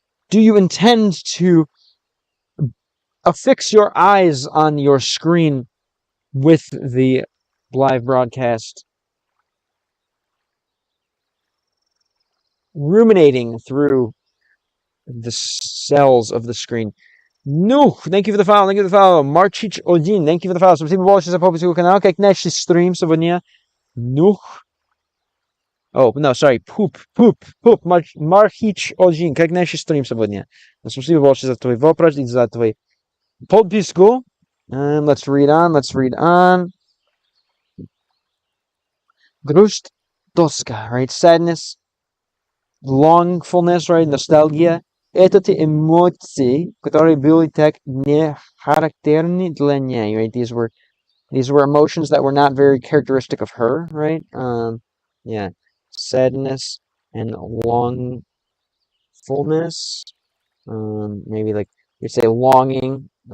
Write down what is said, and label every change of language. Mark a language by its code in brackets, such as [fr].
[en] Do you intend to affix your eyes on your screen with the live broadcast, ruminating through the cells of the screen? No, thank you for the follow. Marchich Odin, thank you for the follow. [ru] Спасибо большое за подписку канала. Как наш стрим сегодня? [en] No. Oh, no, sorry. Poop. [ru] Marchich Odin, как наш стрим сегодня? Спасибо большое за твой вопрос и за твой подписку. [en] Let's read on. [ru] Грусть, тоска, [en] right? Sadness, longfulness, right? Nostalgia. [ru] Это те эмоции, которые были так не характерны для нее, [en] right? These were emotions that were not very characteristic of her, right? Yeah. Sadness and longfulness. Maybe like you say longing.